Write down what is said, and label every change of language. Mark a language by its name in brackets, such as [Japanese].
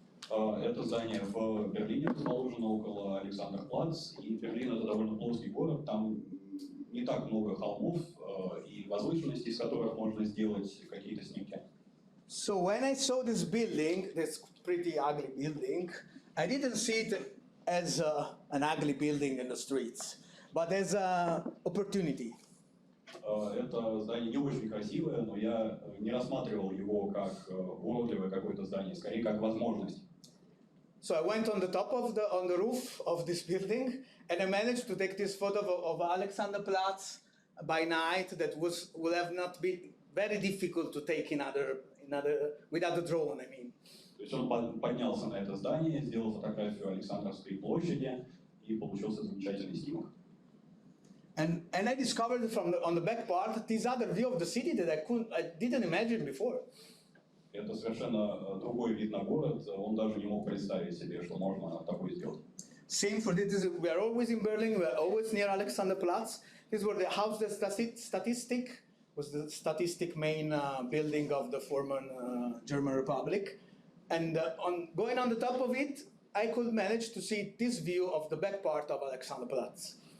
[Russian] Это здание в Берлине расположено около Александрплац, и Берлин это довольно плоский город, там не так много холмов и возвышенностей, с которых можно сделать какие-то снимки. [English] So when I saw this building, this pretty ugly building, I didn't see it as an ugly building in the streets, but as an opportunity. [Russian] Это здание не очень красивое, но я не рассматривал его как уродливое какое-то здание, скорее как возможность. [English] So I went on the top of on the roof of this building, and I managed to take this photo of Alexanderplatz by night. That would have not been very difficult to take without the drone. I mean. [Russian] То есть он поднялся на это здание, сделал фотографию Александровской площади, и получился замечательный снимок. [English] And I discovered on the back part this other view of the city that I didn't imagine before. [Russian] Это совершенно другой вид на город. Он даже не мог представить себе, что можно такое сделать. [English] Same for this. We are always in Berlin. We are always near Alexanderplatz. This was the house that statistic was the statistic main building of the former German Republic. And going on the top of it, I could manage to see this view of the back part of Alexanderplatz.